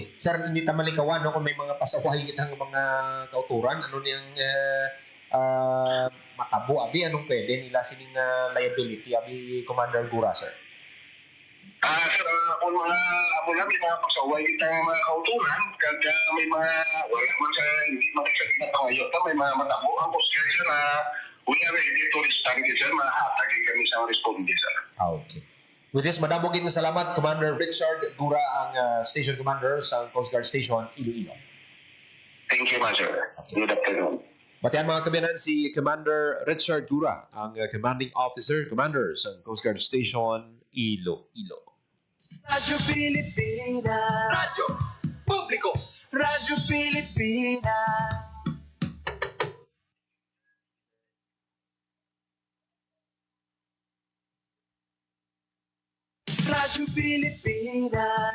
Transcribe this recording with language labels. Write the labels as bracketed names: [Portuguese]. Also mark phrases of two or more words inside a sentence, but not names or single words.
[Hiligaynon] Sir, hindi ta malikawan, no? Kung may mga pasaway ng mga kauturan, ano niyang matabo, abi, anong pwede nila sining liability, abi, Commander Gura, sir? Sir, kung ako lang, may mga pasaway kitang mga kauturan, kag may mga, wala man sa, hindi makasagin na pangayon, may mga matabo. Ang Coast Guard, sir, [English] we are ready to respond, [Hiligaynon] sir, mahatagin kami sa responde, sir. Okay. [English] With this, [Hiligaynon] madamogin na salamat, Commander Richard Gura, ang Station Commander sa Coast Guard Station, Iloilo. [English] Thank you, sir. Okay. Good afternoon. [Hiligaynon] Batian mga kabinan si Commander Richard Gura, ang Commanding Officer, Commander sa Coast Guard Station, Iloilo. Radyo Pilipinas. Radyo Publiko. Radyo Pilipinas. Radyo Pilipinas.